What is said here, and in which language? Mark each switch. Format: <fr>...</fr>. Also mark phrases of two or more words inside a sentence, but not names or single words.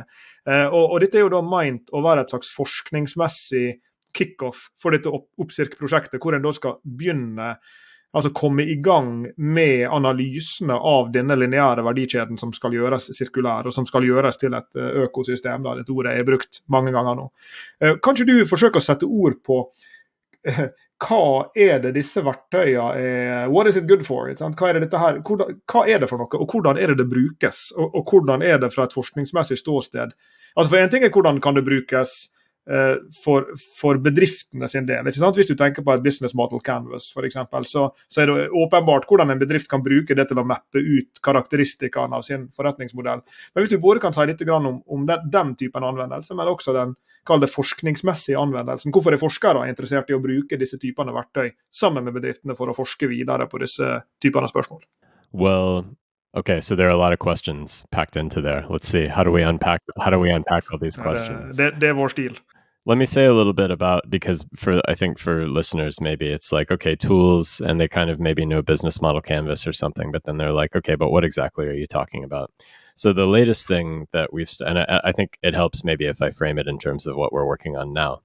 <no>Og dette er jo da meint å være et slags forskningsmessig kick-off for dette OPPSIRK-prosjektet, hvor en da skal begynne, altså komme i gang med analysene av denne lineære verdikjeden som skal gjøres sirkulær, og som skal gjøres til et økosystem, da dette ordet er brukt mange ganger nå. Kanskje du forsøker å sette ord på hva er det disse verktøyene er,</no> <en>what is it good for?</en> <no>Hva er det dette her, hva er det for noe, og hvordan er det brukes, og hvordan er det fra et forskningsmessig ståsted? Altså for en ting er hvordan kan det brukes for bedriftene sin del, ikke sant? Hvis du tenker på et</no> <en>business model canvas</en> <no>for eksempel, så er det åpenbart hvordan en bedrift kan bruke det til å mappe ut karakteristikkene av sin forretningsmodell. Men hvis du både kan si litt om den typen anvendelse, men også den kalde forskningsmessige anvendelsen, hvorfor er forskere interessert i å bruke disse typene verktøy sammen med bedriftene for å forske videre på disse typene spørsmål?</no> <en>Well, okay, so there are a lot of questions packed into there. Let's see, how do we unpack all these questions?</en> <no>Det er vår stil.</no> <en>let me say a little bit about, because I think for listeners, maybe it's like, okay, tools, and they kind of maybe know business model canvas or something, but then they're like, okay, but what exactly are you talking about? So the latest thing that and I think it helps maybe if I frame it in terms of what we're working on now.</en>